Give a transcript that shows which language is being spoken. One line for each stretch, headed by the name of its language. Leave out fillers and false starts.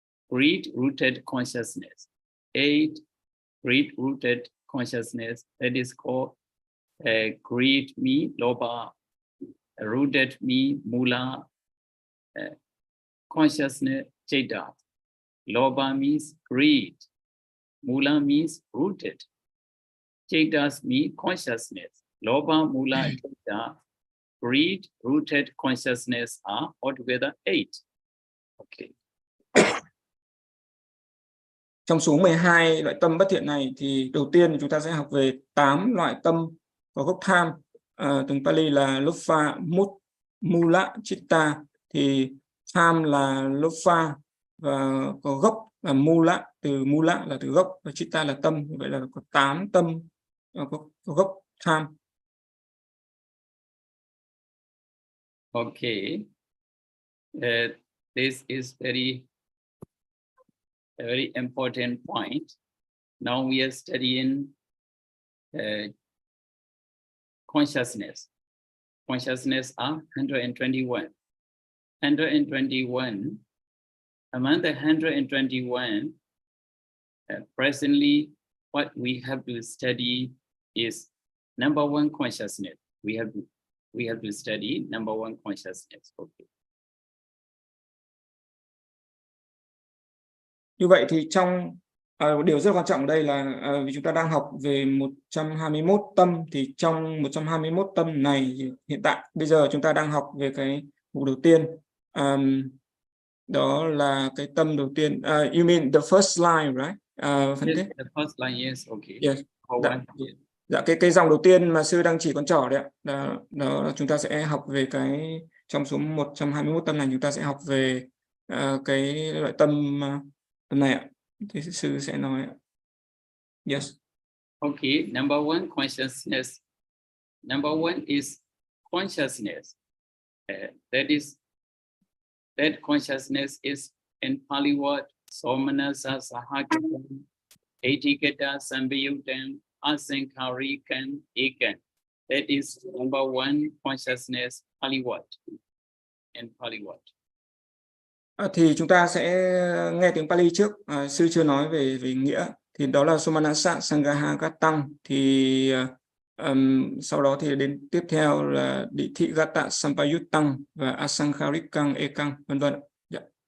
English: Greed-rooted consciousness. 8 greed-rooted consciousness, that is called greed me, loba, rooted me, mula, consciousness, jeta. Loba means greed, mula means rooted, jetas means consciousness. Loba, mula, jeta, greed, rooted consciousness are altogether 8. Okay.
Vietnamese: Trong số 12 loại tâm bất thiện này thì đầu tiên chúng ta sẽ học về 8 loại tâm có gốc tham, tiếng Pali là Lopa, Mula, Chitta. Thì tham là Lopa và có gốc là Mula, từ Mula là từ gốc và Chitta là tâm. Như vậy là có 8 tâm có gốc tham.
English: Okay. This is a very important point. Now we are studying consciousness. Consciousness are 121. 121. Among the 121, presently, what we have to study is number 1 consciousness. We have to study number 1 consciousness. Okay.
Vietnamese: Như vậy thì trong điều rất quan trọng ở đây là vì chúng ta đang học về 121 tâm, thì trong 121 tâm này hiện tại bây giờ chúng ta đang học về cái mục đầu tiên, đó là cái tâm đầu tiên.
English: You mean the first line, right? Yes, the first line, yes, okay. Yes.
Vietnamese: Dạ, cái dòng đầu tiên mà sư đang chỉ con trỏ đấy ạ. Đó chúng ta sẽ học về cái, trong số 121 tâm này chúng ta sẽ học về cái loại tâm này ạ. Thì sư sẽ nói ạ. Yes.
English: Okay, number 1 consciousness. Number 1 is consciousness. That consciousness is in Pali word Somanasa Sahakam, Etiketa Sambiyutam, Asankarikan Ekan. That is number 1 consciousness, Pali word. In Pali word.
Vietnamese: Thì chúng ta sẽ nghe tiếng Pali trước. Sư chưa nói về nghĩa. Thì đó là Somanasa Sangaha Gatang. Thì sau đó thì đến tiếp theo là Ditthi Gata Sampayuttang và Asankharikang Ekang, vân vân. Yeah.